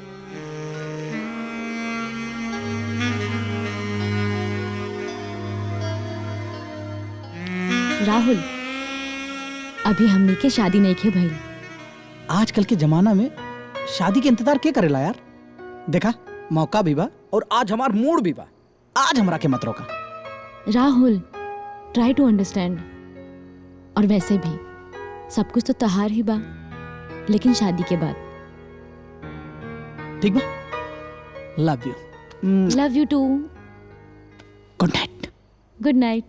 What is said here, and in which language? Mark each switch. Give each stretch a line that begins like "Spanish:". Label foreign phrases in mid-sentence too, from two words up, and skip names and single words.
Bhojpuri: राहुल, अभी हमने के शादी नहीं के भइल। आजकल के जमाना में शादी के इंतजार के करेला यार। देखा मौका भी बा और आज हमार मूड भी बा, आज हमरा के मत रोका। राहुल,
English: try to understand.
Bhojpuri: और वैसे भी सब कुछ तो तहार ही बा, लेकिन शादी के बाद। ठीक बा,
English: love you. love you too. good night. good night.